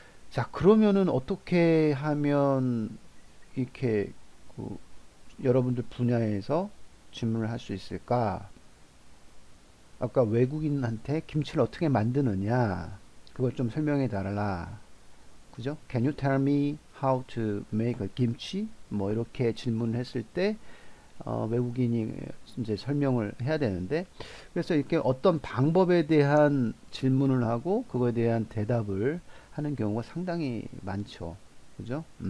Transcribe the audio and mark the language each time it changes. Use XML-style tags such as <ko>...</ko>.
<ko>자, 그러면은 어떻게 하면 이렇게 그 여러분들 분야에서 질문을 할 수 있을까? 아까 외국인한테 김치를 어떻게 만드느냐? 그걸 좀 설명해 달라. 그죠?</ko> <en>Can you tell me how to make a kimchi?</en> <ko>뭐 이렇게 질문을 했을 때 외국인이 이제 설명을 해야 되는데, 그래서 이렇게 어떤 방법에 대한 질문을 하고 그거에 대한 대답을 하는 경우가 상당히 많죠. 그죠?</ko>